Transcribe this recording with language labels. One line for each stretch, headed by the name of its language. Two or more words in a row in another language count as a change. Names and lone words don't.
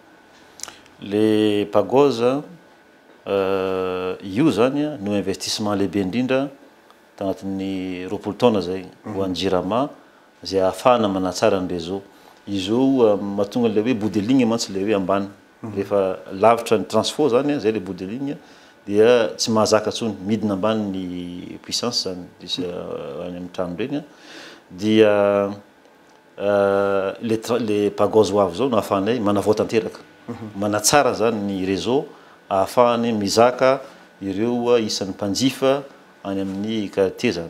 Malagasy: Le Pagosa io zany no investissement lehibe indrindra tagnatin'ny roapolo taona zay ho an'ny jirama zay ahafahana manatsara ny réseau izo mahatonga le hoe
French: bout de ligne
Malagasy: mantsy le hoe ambany rehefa lavitra ny transfo zany zay le
French: bout de ligne
Malagasy: dia tsy mahazaka tsony midina ambany ny puissance zany any amin'ny trano reny dia le Pagosa ho avy zao no ahafahanay manavoatanteraka manatsara zany ny réseau ahafahany mizaka ireo isan'ny mpanjifa any amin'ny quartier zany